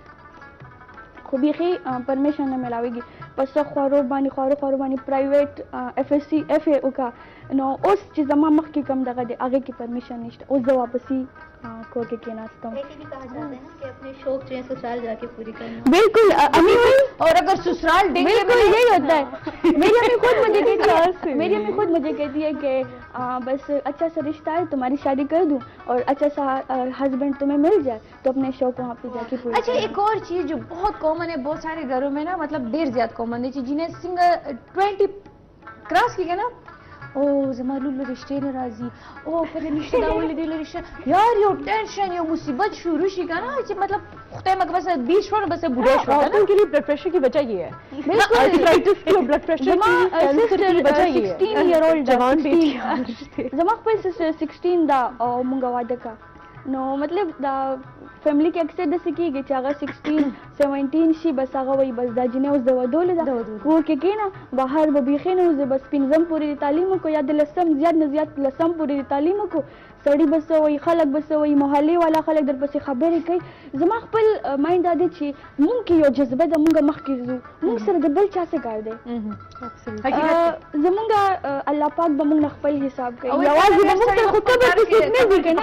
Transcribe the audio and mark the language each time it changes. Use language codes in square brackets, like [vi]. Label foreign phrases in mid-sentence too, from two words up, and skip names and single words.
[ps] خو بیخي پرمیشن نه میلاوېږي پس خوارو باندې پرایویټ FSC FA وکړه نو اوس چې زما مخکې کم دغه دی هغې کې پرمیشن نشته اوس زه واپسي کور کې کېناستم بالکل امی [ur] اور اگر سسرال بالکل یہی ہوتا ہے میری امی خود مجھے کہتی ہے کہ بس اچھا سا رشتہ ہے تمہاری شادی کر دوں اور اچھا سا ہسبینڈ تمہیں مل جائے تو اپنے شوق وہاں پہ جا کے پورا اچھا ایک اور چیز جو بہت کامن ہے بہت سارے گھروں میں نا مطلب دیر زیادہ کامن ہے جنہیں سنگل 20 کراس کی گیا نا [ps] او زما لولو رشتے نه راځي او کله نشته دا ولې دی رشته یار یو ټینشن یو مصیبت شروع شي کنه چې مطلب خدای مګ بس 20 شو بس بوډا شو [ur] عورتوں کے لیے بلڈ پریشر کی وجہ یہ ہے آرتھرائٹس کی بلڈ پریشر کی وجہ یہ ہے [en] 16 year old [ur] جوان بیٹی [ps] زما خپل 16 دا او مونږ واده کا نو مطلب دا فیملی کې اکثر داسې کېږي چې هغه 16 17 شي بس هغه وایي بس دا جنۍ اوس د ودولې ده کور کې کښېنه بهر به بیخي نه وځې بس 5 پورې تعلیم وکړو یا د 10 زیات نه زیات 10 پورې تعلیم وکړو سړي به څه وایي خلک به څه وایي محلې والا خلک درپسې خبرې کوي زما خپل مایند دا دی چې مونږ کې یو جذبه ده مونږ مخکې ځو مونږ سره د بل چا څه کار دی زمونږ الله پاک به مونږ نه خپل حساب کوي یوازې به مونږ سره خو قبر کې څوک نه وي که نه